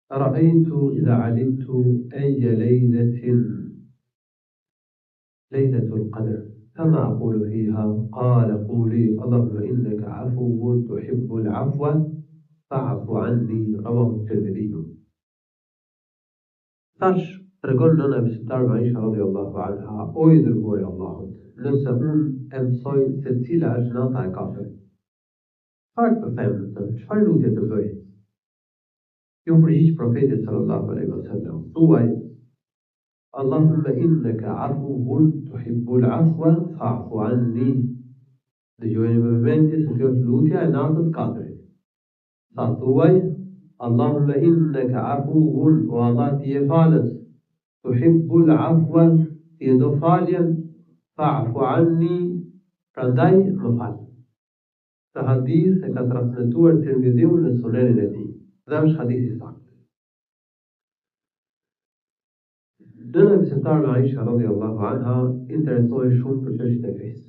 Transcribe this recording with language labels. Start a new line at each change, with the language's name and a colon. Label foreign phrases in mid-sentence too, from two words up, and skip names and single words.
Arabic: رأيت إذا علمت أي ليلة القدر فما أقول فيها قال قولي اللهم إنك عفو تحب العفو فاعف عني رواه الترمذي.
Albanian: Tash tregon nëna e besimtarëve Aisha
Arabic: رضي الله عنها,
Albanian: o i dërguari i Allahut, nëse unë e mësoj se cila është nata e katërt, çfarë të them në të? Çfarë lutje të bëj? Ju përgjigj profeti
Arabic: صلى الله عليه وسلم,
Albanian: thuaj
Arabic: اللهم إنك عفو تحب العفو فاعف عني.
Albanian: Dëgjojeni me vëmendje se kjo është lutja e natës katërt. Sa thuaj
Arabic: اللهم إنك عفو,
Albanian: o Allah ti je falës,
Arabic: تحب العفو,
Albanian: ti je do faljen,
Arabic: فاعف عني,
Albanian: prandaj më fal. Këtë hadith e ka transmetuar Tirmidhiu në Sunenin e tij. Dhe është hadith i saktë. Nëna e besimtarëve Aisha
Arabic: رضي الله عنها
Albanian: interesohej shumë për çështjet e fesë.